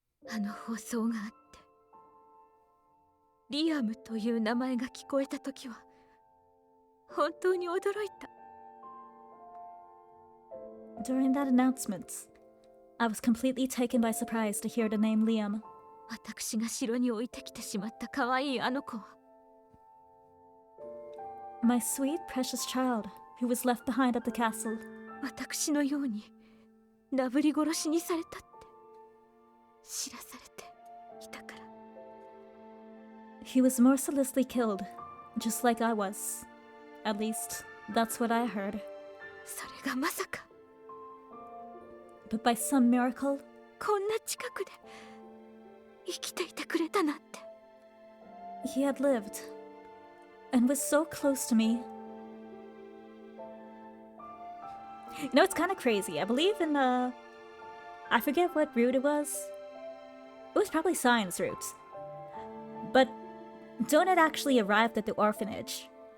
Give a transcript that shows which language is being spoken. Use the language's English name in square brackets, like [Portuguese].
[Japanese] あの放送があって、リアムという名前が聞こえたときは、本当に驚いた。 [English] During that announcement, I was completely taken by surprise to hear the name Liam. [Japanese] 私が城に置いてきてしまった可愛いあの子は、 [English] My sweet, precious child, who was left behind at the castle. [Japanese] 私のようになぶり殺しにされたって知らされていたから。 [English] He was mercilessly killed, just like I was. At least, that's what I heard. [Japanese] それがまさか [English] But by some miracle, [Japanese] こんな近くで生きていてくれたなんて。 [English] he had lived, and was so close to me. You know, it's kind of crazy. I believe in I forget what route it was. It was probably Cyan's route. But Donut actually arrived at the orphanage